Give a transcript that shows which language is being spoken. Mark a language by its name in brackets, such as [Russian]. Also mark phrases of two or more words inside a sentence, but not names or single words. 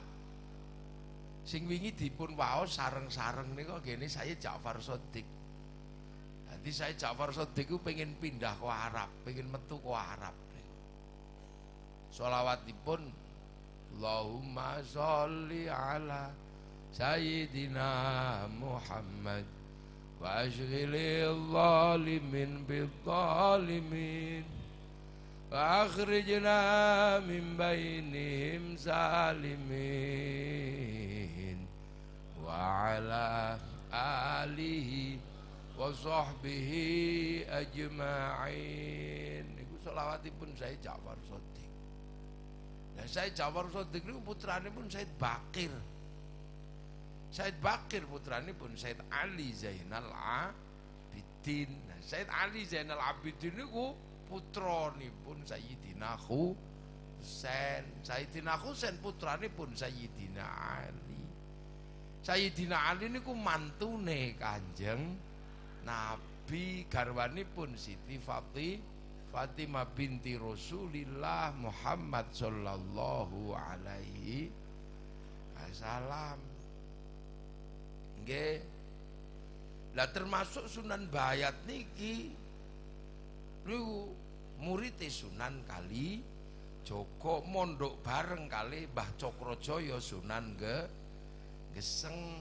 [Javanese] Sing wingi dipun waos sareng-sareng niku gene Sayyid Ja'far Shadiq. Dadi Sayyid Ja'far Shadiq ku pengen pindah ke Arab, pengen metu ke Arab niku. [Arabic] Sholawatipun اللهم صل على سيدنا محمد واشغل الظالمين بالظالمين وأخرجنا من بينهم سالمين وعلى آله وصحبه أجمعين. [Javanese] Niku selawatipun Sayyid Ja'far Shadiq. Nah, Sayyid Ja'far Shadiq niku putranipun Sayyid Bakir. Sayyid Bakir putranipun Sayyid Ali Zainal Abidin. Nah, Sayyid Ali Zainal Abidin niku putranipun Sayyidina Husain. Sayyidina Husain putranipun Sayyidina Ali. Sayyidina Ali niku mantune Kanjeng Nabi, garwanipun Siti Fatimah binti Rasulillah Muhammad [Arabic] صلى الله عليه وسلم. [Javanese] Nggih. Lah termasuk Sunan Bayat niki niku murid Sunan Kali Joko, mondok bareng kali Mbah Cokrojoyo Sunan Geseng.